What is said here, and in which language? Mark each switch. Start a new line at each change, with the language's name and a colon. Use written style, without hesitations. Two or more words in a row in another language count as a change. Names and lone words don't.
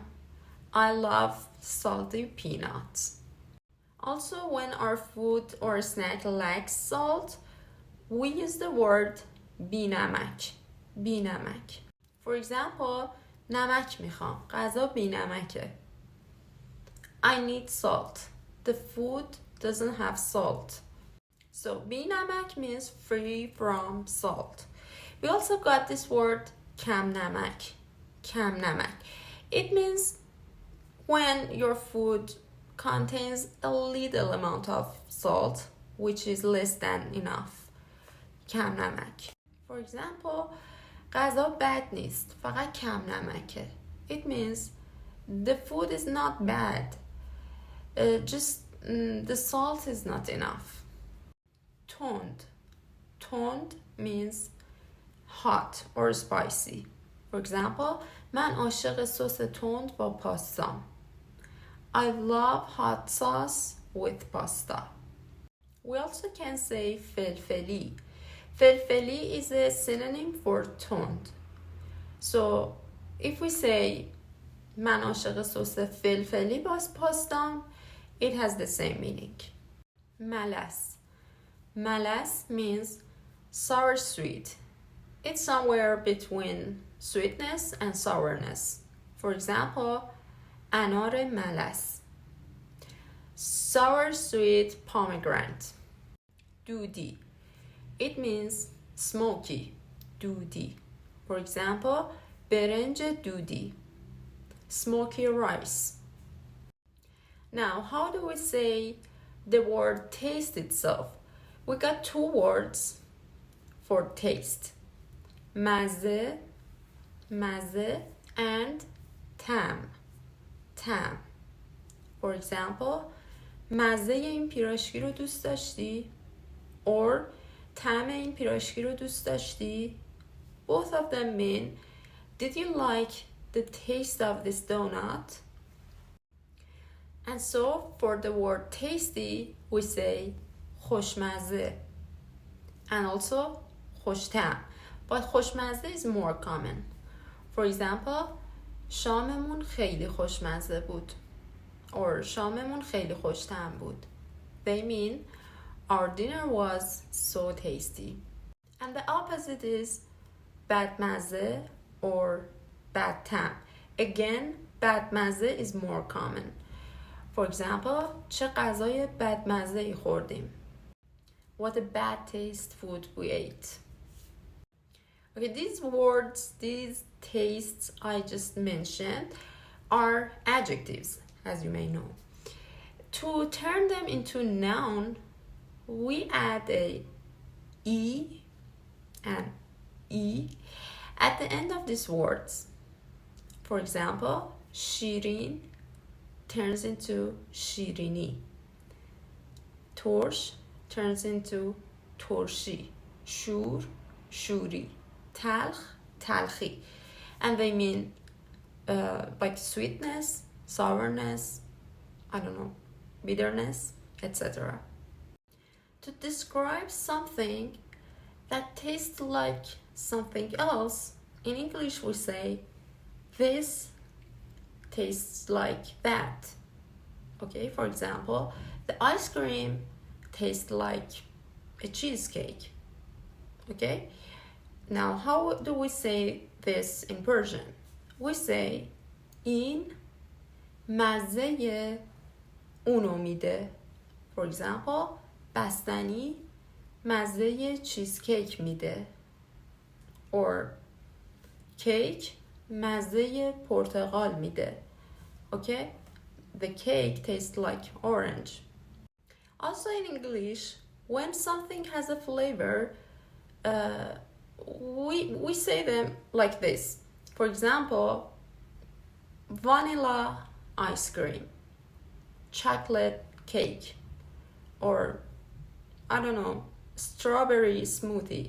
English: I love salty peanuts. Also, when our food or snack lacks salt, we use the word بی‌نمک.
Persian: بی‌نمک.
English: For example,
Persian: نمک میخوام. غذا بی‌نمکه.
English: I need salt. The food doesn't have salt. So بی‌نمک means free from salt. We also got this word
Persian: کم نمک. کم نمک.
English: It means when your food contains a little amount of salt, which is less than enough.
Persian: کم نمک.
English: For example,
Persian: غذا بد نیست. فقط کم نمکه.
English: It means the food is not bad. The salt is not enough.
Persian: تند. تند
English: means hot or spicy. For example,
Persian: من عاشق سس تند با پاستام.
English: I love hot sauce with pasta. We also can say فلفلی. فلفلی is a synonym for تند. So if we say
Persian: من عاشق سس فلفلی با پاستام,
English: it has the same meaning.
Persian: ملس. ملس
English: means sour sweet. It's somewhere between sweetness and sourness. For example,
Persian: انار ملس.
English: sour sweet pomegranate. Dudi. It means smoky. Dudi. For example,
Persian: برنج دودی.
English: Smoky rice. Now, how do we say the word taste itself? We got two words for taste.
Persian: مزه, مزه, and طعم, طعم.
English: For example,
Persian: مزه این پیراشکی رو دوست داشتی؟ Or طعم این پیراشکی رو دوست داشتی؟
English: Both of them mean, did you like the taste of this donut? And so for the word tasty, we say خوشمزه. And also خوش‌طعم. But خوشمزه is more common. For example,
Persian: شاممون خیلی خوشمزه بود. Or شاممون خیلی خوش‌طعم بود.
English: They mean our dinner was so tasty. And the opposite is بدمزه or bad طعم. Again, بدمزه is more common. For example,
Persian: چه غذای بدمزه‌ای خوردیم.
English: What a bad taste food we ate. Okay, these words, these tastes I just mentioned are adjectives, as you may know. To turn them into noun, we add a e and e at the end of these words. For example, شیرین turns into شیرینی. ترش turns into ترشی.
Persian: شور, شوری. تلخ, تلخی.
English: And they mean like sweetness, sourness, I don't know, bitterness, etc. To describe something that tastes like something else, in English we say, this tastes like that. Okay, for example, the ice cream tastes like a cheesecake. Okay, now how do we say this in Persian? We say
Persian: این مزه اونو میده.
English: For example,
Persian: بستنی مزه چیزکیک میده.
English: Or cake
Persian: مزه پرتقال میده.
English: Okay, the cake tastes like orange. Also in English, when something has a flavor, we say them like this. For example, vanilla ice cream, chocolate cake, or I don't know, strawberry smoothie.